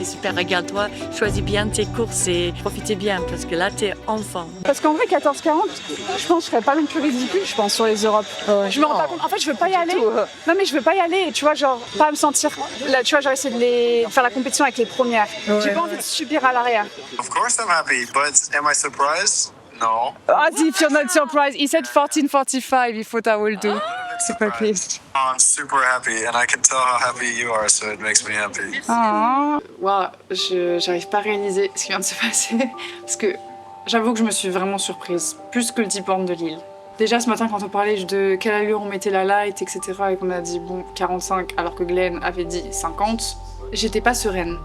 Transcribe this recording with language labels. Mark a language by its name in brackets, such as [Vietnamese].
[French] Et super, regarde-toi, choisis bien tes courses et profitez bien parce que là, tu es enfant. Parce qu'en vrai, 14-40, je pense que je serais pas non plus ridicule, je pense, sur les Europes. Je me rends pas compte. En fait, je veux pas y aller. Non, mais je veux pas y aller. Et tu vois, genre, pas me sentir. Là, tu vois, genre, essayer de faire la compétition avec les premières. J'ai pas envie de subir à l'arrière. [English] Of course I'm happy, but am I surprised? No. As if you're not surprised. He said 14:45. He thought I will do. Super pleased. I'm super happy, and I can tell how happy you are, so it makes me happy. [French] Wow, j'arrive pas à réaliser ce qui vient de se passer. Parce que j'avoue que je me suis vraiment surprise. Plus que le deep end de Lille. Déjà ce matin, quand on parlait de quelle allure on mettait la light, etc., et qu'on a dit bon 45, alors que Glenn avait dit 50, j'étais pas sereine.